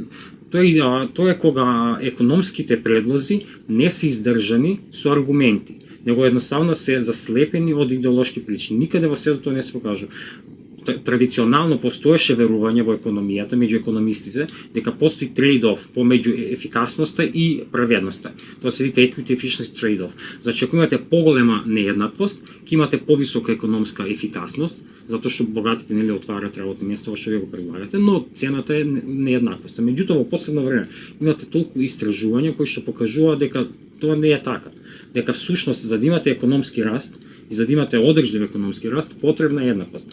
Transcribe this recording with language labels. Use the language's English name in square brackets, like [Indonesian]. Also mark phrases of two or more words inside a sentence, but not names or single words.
[Macedonian] Тоа е кога економските предлози не се издржани со аргументи, него едноставно се заслепени од идеолошки причини. Никаде во светот тоа не се покажува. Традиционално постоеше верување во економијата меѓу економистите дека постои трейд-оф помеѓу ефикасноста и праведноста. Тоа се вика [English] equity efficiency trade-off. [Macedonian] Значи ако имате поголема нееднаквост, ќе имате повисока економска ефикасност, затоа што богатите нели отварат работни места што вие го предлагате, но цената е нееднаквоста. Меѓутоа во последно време имате толку истражувања кои што покажуваат дека тоа не е така. Дека всушност за да имате економски раст и за да имате одржлив економски раст, потребна е еднаквост.